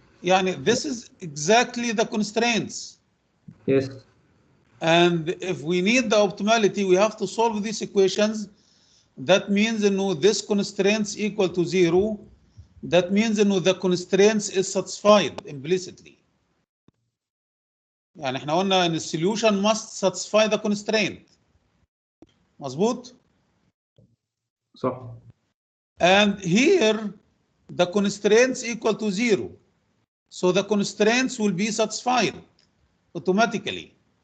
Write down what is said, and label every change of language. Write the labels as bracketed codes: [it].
[en] Yani, this is exactly the constraints. Yes. And if we need the optimality, we have to solve these equations. That means this constraints equal to 0. That means the constraints is satisfied implicitly. [ar] يعني احنا قلنا ان السوليوشن [en] must satisfy the constraint. [ar] مظبوط؟ صح. [en] And here the constraints equal to 0. So the constraints will be satisfied automatically.